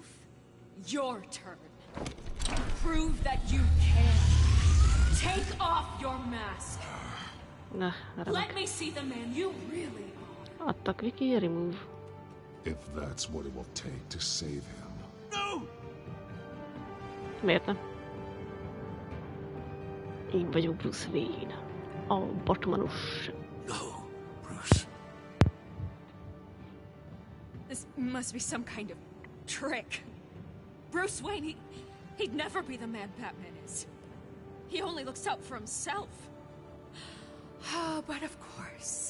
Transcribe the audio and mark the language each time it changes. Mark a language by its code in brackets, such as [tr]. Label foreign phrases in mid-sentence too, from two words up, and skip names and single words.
[en] Your turn. Prove that you can. Take off your mask. [hu] Na, [en] Let me see the man you really are. [hu] adtak Viki, [en] remove. If that's what it will take to save him. No! [hu] Miért nem? Én vagyok Bruce Wayne. A Batmanus. [en] No, Bruce. This must be some kind of trick. Bruce Wayne, he'd never be the man Batman is. He only looks out for himself. But of course.